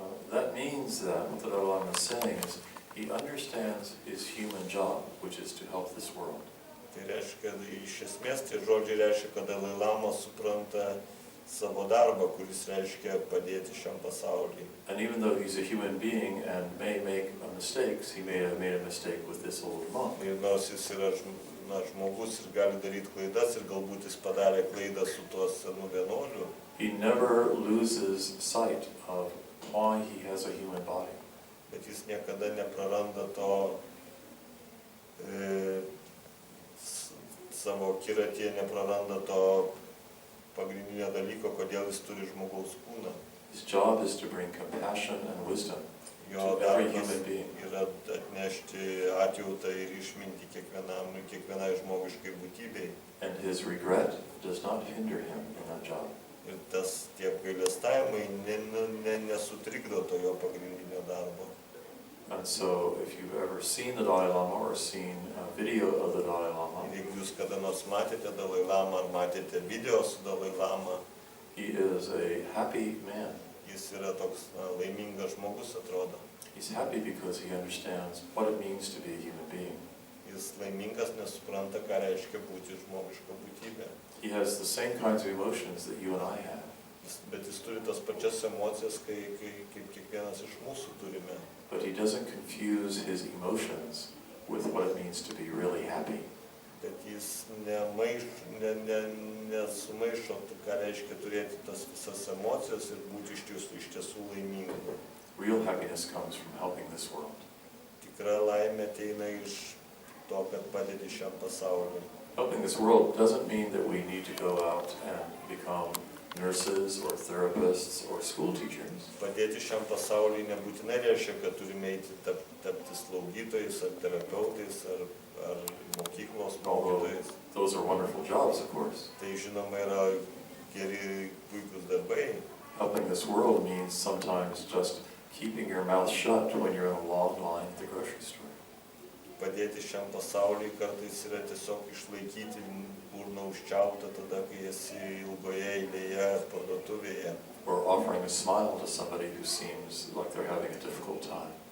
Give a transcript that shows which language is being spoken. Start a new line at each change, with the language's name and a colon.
English: That means that what the Dalai Lama is saying is he understands his human job, which is to help this world.
Lithuanian: Tai reiškia, iš esmės tie žodžiai reiškia, kad Dalai Lama supranta savo darbą, kuris reiškia padėti šiam pasauliui.
English: And even though he's a human being and may make mistakes, he may have made a mistake with this old monk.
Lithuanian: Ir nors jis yra žmogus ir gali daryti klaidas ir galbūt jis padarė klaidą su tuo senu vienuoliu,
English: He never loses sight of why he has a human body.
Lithuanian: bet jis niekada nepraranda to savo akiratyje, nepraranda to pagrindinio dalyko, kodėl jis turi žmogaus kūną.
English: His job is to bring compassion and wisdom
Lithuanian: Jo
English: to every
Lithuanian: darbas
English: human being.
Lithuanian: yra atnešti atjautą ir išmintį kiekvienai žmogiškai būtybei.
English: And his regret does not hinder him in that job.
Lithuanian: Ir tie apgailestavimai nesutrikdo to jo pagrindinio darbo.
English: And so if you've ever seen the Dalai Lama or seen a video of the Dalai Lama,
Lithuanian: Ir jeigu jūs kada nors matėte Dalai Lama ar matėte video su Dalai Lama,
English: he is a happy man.
Lithuanian: jis yra toks laimingas žmogus, atrodo.
English: He's happy because he understands what it means to be a human being.
Lithuanian: Jis laimingas, nes supranta, ką reiškia būti žmogiška būtybė.
English: He has the same kinds of emotions that you and I have.
Lithuanian: Bet jis turi tas pačias emocijas, kaip kiekvienas iš mūsų turime.
English: But he doesn't confuse his emotions with what it means to be really happy.
Lithuanian: Bet jis nesumaišo, ką reiškia turėti tas visas emocijas ir būti iš tiesų laimingu.
English: Real happiness comes from helping this world.
Lithuanian: Tikra laimė ateina iš to, kad padedi šiam pasauliui.
English: Helping this world doesn't mean that we need to go out and become nurses or therapists or school teachers.
Lithuanian: Padėti šiam pasauliui nebūtinai reiškia, kad turime eiti tapti slaugytojais ar terapeutais ar mokyklos mokytojais.
English: Those are wonderful jobs, of course.
Lithuanian: Tai žinoma yra geri puikus darbai.
English: Helping this world means sometimes just keeping your mouth shut when you're in a long line at the grocery store.
Lithuanian: Padėti šiam pasauliui kartais yra tiesiog išlaikyti burną užčiauptą tada, kai esi ilgoje eilėje parduotuvėje.
English: Or offering a smile to somebody who seems like they're having a difficult time.